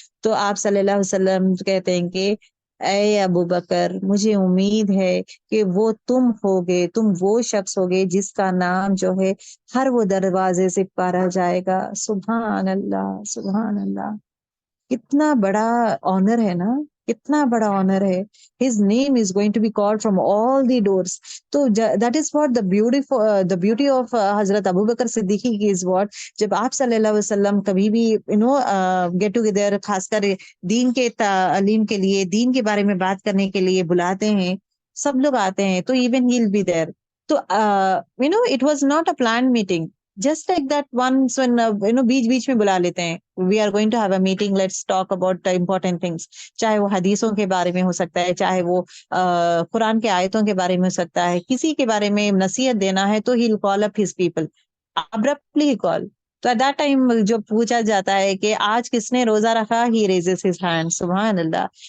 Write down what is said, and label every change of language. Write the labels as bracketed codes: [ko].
[ur] تو آپ صلی اللہ علیہ وسلم کہتے ہیں کہ اے ابو بکر مجھے امید ہے کہ وہ تم ہوگے، تم وہ شخص ہوگے جس کا نام جو ہے ہر وہ دروازے سے پکارا جائے گا. سبحان اللہ، سبحان اللہ، کتنا بڑا آنر ہے نا، کتنا بڑا آنر ہے. [en] His name is going to be called from all the doors. [ur] تو [en] that is what the beauty of [ur] حضرت ابو بکر صدیقی is what جب آپ صلی اللہ علیہ وسلم کبھی بھی [en] get together [ur] خاص کر دین کے تعلیم کے لیے، دین کے بارے میں بات کرنے کے لیے بلاتے ہیں، سب لوگ آتے ہیں، تو [en] even he'll be there. تو it was not a planned meeting. Just like that once when [ur] بیچ میں بلا لیتے ہیں، [en] we are going to have a meeting, let's talk about the important things. [ur] چاہے وہ حدیثوں کے بارے میں ہو سکتا ہے، چاہے وہ قرآن کے آیتوں کے بارے میں ہو سکتا ہے، کسی کے بارے میں نصیحت دینا ہے تو [en] he'll call up his people. Abruptly he call. [ur] تو [en] at that time [ur] جو پوچھا جاتا ہے کہ آج کس نے روزہ رکھا، [en] he raises his hand. [ur] سبحان اللہ.